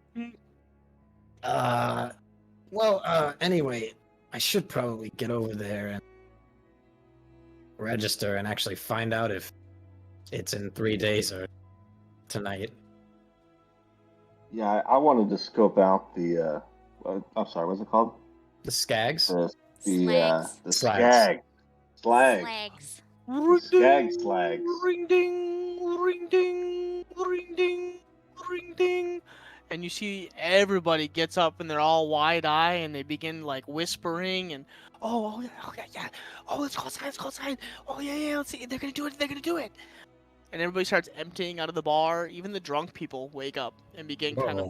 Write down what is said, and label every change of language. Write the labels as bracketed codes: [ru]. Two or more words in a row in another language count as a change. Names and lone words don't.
[en] Anyway, I should probably get over there and register and actually find out if it's in 3 days or tonight. Yeah, I wanted to scope out the. I'm sorry, what's it called? The Skags? Slags. The Slags. Slag. Slags. The skag slags. Ring ding, ring ding, ring ding, ring ding. And you see everybody gets up and they're all wide eye and they begin like whispering and oh yeah, yeah. Oh, let's go outside, let's go outside. Oh yeah, let's see. They're gonna do it, they're gonna do it. And everybody starts emptying out of the bar. Even the drunk people wake up and begin kind of